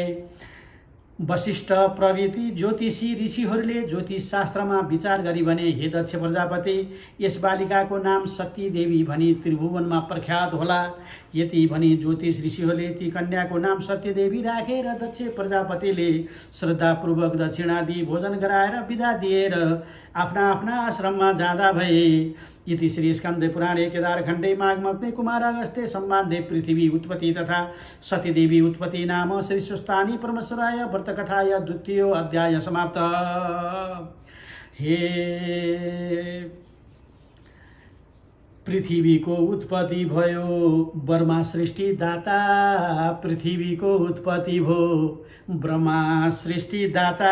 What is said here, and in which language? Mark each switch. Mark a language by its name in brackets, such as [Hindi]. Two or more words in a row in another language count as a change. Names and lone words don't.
[Nepali] वशिष्ठ प्रवृत्ति ज्योतिषी ऋषिहरूले ज्योतिष शास्त्रमा विचार गरी भने, हे दक्ष प्रजापति, यस बालिकाको नाम सती देवी भनी त्रिभुवनमा प्रख्यात होला। यति भनी ज्योतिष ऋषिहरूले ती कन्याको नाम सत्यदेवी राखेर दक्ष प्रजापतिले श्रद्धापूर्वक दक्षिणा दिई भोजन गराएर विदा दिएर आफ्ना आफ्ना आश्रममा जाँदा भए। [Sanskrit] इति श्री स्कन्द पुराणे केदारखण्डे माघमग्ने कुमार अगस्त्ये सम्बन्धे पृथ्वी उत्पत्ति तथा सतीदेवी उत्पत्ति नाम श्री सुस्तानी परमेश्वराय व्रतकथाय 2य अध्याय समाप्त। [Nepali] हे पृथ्वीको उत्पत्ति भयो, ब्रह्मा सृष्टि दाता। पृथ्वीको उत्पत्ति भयो, ब्रह्मा सृष्टि दाता।